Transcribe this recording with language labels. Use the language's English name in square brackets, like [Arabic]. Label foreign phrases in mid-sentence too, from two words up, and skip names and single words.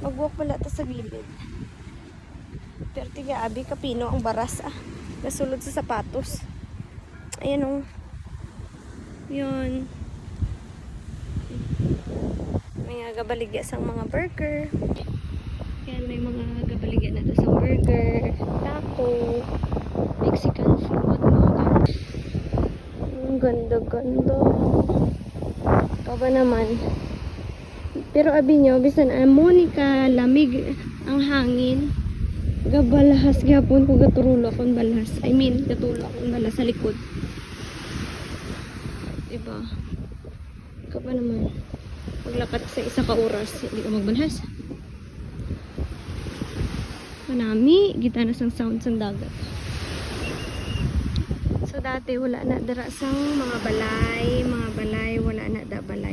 [Hiligaynon] Mag-walk pala ta sa gilid. Pero tiga abi kapino ang baras nasulod sa sapatos. [Filipino] Ayan oh. Yun. [Hiligaynon] May gabaligya sang mga burger. Yan, may mga gabaligya na to sa burger, taco, [English] Mexican food, [Filipino] mga ganun. Ang ganda-ganda. Ikaw ba naman? [Hiligaynon] Pero abi nyo, bisan Monica, lamig ang hangin. Gabalahas gapon ko gaturulo akong balahas. [English] I mean, [Hiligaynon] gatulo akong balahas sa likod. Diba? [Filipino] Ikaw ba naman? [Hiligaynon] Paglakad sa isa ka oras, hindi ka magbalahas. Manami, gita na sang sound sang dagat. So dati wala na dara sang mga balay, wala na da balay.